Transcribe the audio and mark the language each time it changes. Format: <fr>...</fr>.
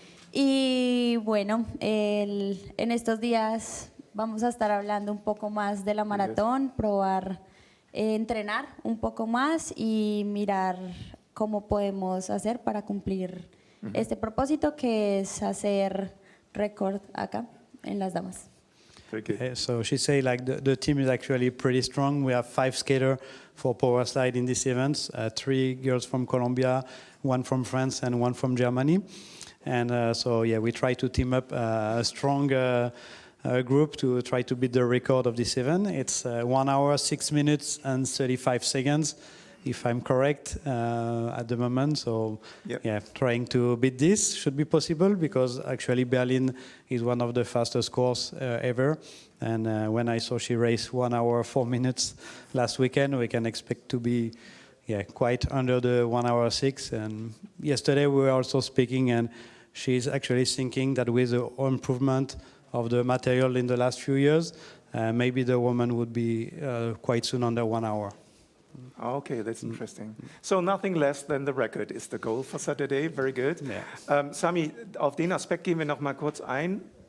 <es>Y bueno, en estos días vamos a estar hablando un poco más de la maratón, probar, entrenar un poco más y mirar cómo podemos hacer para cumplir este propósito, que es hacer récord acá en las damas.</es> <en>So she say like the team is actually pretty strong. We have 5 skaters for power slide in this event, 3 girls from Colombia, 1 from France and 1 from Germany. And so yeah, we try to team up a strong group to try to beat the record of this event. It's 1 hour, 6 minutes and 35 seconds, if I'm correct, at the moment. So yeah, trying to beat this should be possible, because actually Berlin is one of the fastest course ever. And when I saw she raced 1 hour, 4 minutes last weekend, we can expect to be quite under the 1 hour 6. And yesterday we were also speaking, and she's actually thinking that with the improvement of the material in the last few years, maybe the woman would be quite soon under 1 hour. Okay, that's interesting. So nothing less than the record is the goal for Saturday. Very good. Yeah.</en> <de>Sami, auf den Aspekt gehen wir noch mal kurz ein.</de>